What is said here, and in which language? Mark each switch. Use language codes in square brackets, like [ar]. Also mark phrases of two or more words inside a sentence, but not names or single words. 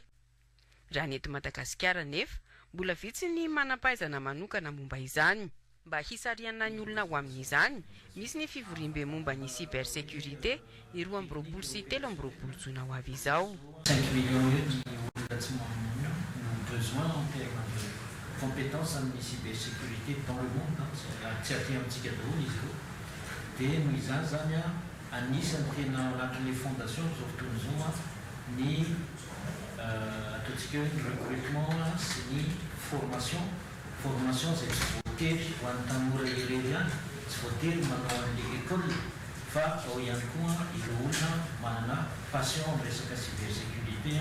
[mg] Raha ny eto Madagasikara nefa mbola vitsy ny manam-pahaizana manokana momba izany. Mba hisariana ny olona ho amin'izany, misy ny fivorimbe momba ny cybersécurité ny 2022 sy 2023 jona ho avy izao. 5 millions ny olona tsy mamono no [fr] besoin en termes de compétences [mg] amin'ny [fr] cybersécurité dans le monde. [mg] Tsy aty amintsika daholo izy io. Dia noho izany zany anisany tena anatin'ny fondation zao fotoana izao ny ataontsika hoe ny recrutement sy ny formation zay tsy voatery ho an'ny tanora ireo ihany, tsy voatery manao an'ilay école fa ao ihany koa ireo olona manana passion amin'ny resaka cybersécurité.